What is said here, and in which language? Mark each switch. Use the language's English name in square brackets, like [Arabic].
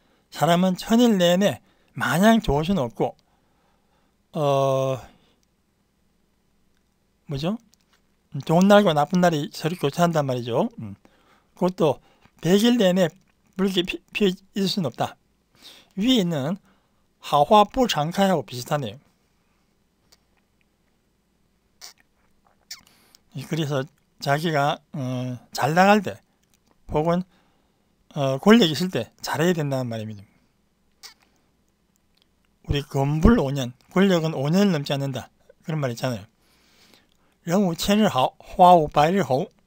[Korean] 사람은 천일 내내 마냥 좋을 수는 없고 뭐죠? 좋은 날과 나쁜 날이 서로 교차한단 말이죠. 그것도 100일 내내 붉게 피어 있을 수는 없다. 위에 있는 [Chinese] 好话不常开 [Korean] 하고 비슷하네요. 그래서 자기가 잘 나갈 때 혹은 권력이 있을 때 잘해야 된다는 말입니다. 우리 건불 5년, 권력은 5년을 넘지 않는다. 그런 말 있잖아요. [Chinese] 人无千日好, 花无百日红.